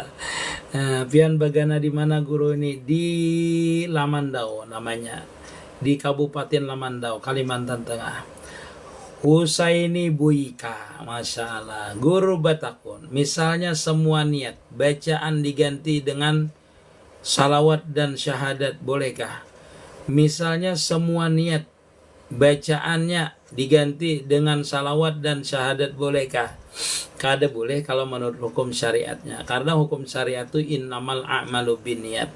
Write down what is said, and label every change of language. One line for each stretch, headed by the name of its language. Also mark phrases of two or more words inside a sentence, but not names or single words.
Banjar: Pian bagana di mana guru ini?
Indonesian: Di Lamandau namanya. Di Kabupaten Lamandau, Kalimantan Tengah. Husaini Buika,
Arabic: ما شاء الله.
Indonesian: Guru batakun, misalnya semua niat bacaan diganti dengan salawat dan syahadat, bolehkah? Misalnya semua niat bacaannya diganti dengan salawat dan syahadat, bolehkah? Kada boleh kalau menurut hukum syariatnya. Karena hukum syariat itu
Arabic: إنما الأعمال بالنيات.